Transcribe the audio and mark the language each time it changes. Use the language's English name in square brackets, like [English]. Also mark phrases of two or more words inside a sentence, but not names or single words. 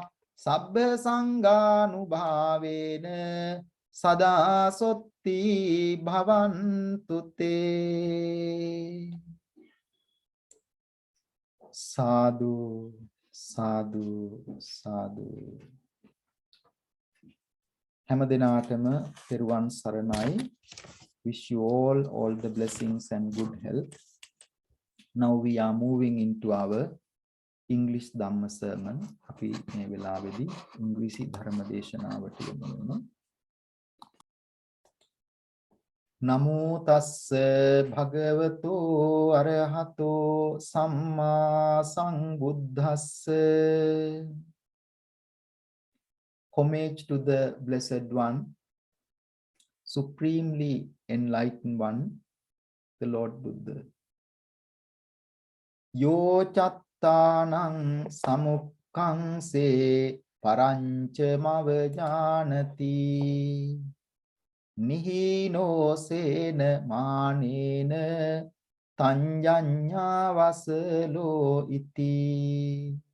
[Pali] Sabbha sanghanubhavena sada sotti bhavantu te. Sadhu, sadhu, sadhu. [Sinhala] හැම දිනාටම පෙරවන් සරණයි. [English] Wish you all the blessings and good health. Now we are moving into our English Dhamma sermon. [Sinhala] අපි මේ වෙලාවේදී ඉංග්‍රීසි ධර්ම දේශනාවට යමු වෙනවා. [Pali] නමෝ තස්ස භගවතෝ අරහතෝ සම්මා සම්බුද්දස්ස. [English] Homage to the Blessed One, Supremely Enlightened One, the Lord Buddha. [Pali] Yo chattanang samukkangse parancha mavajanati. Nihino sena manena tanjanya vasalo iti.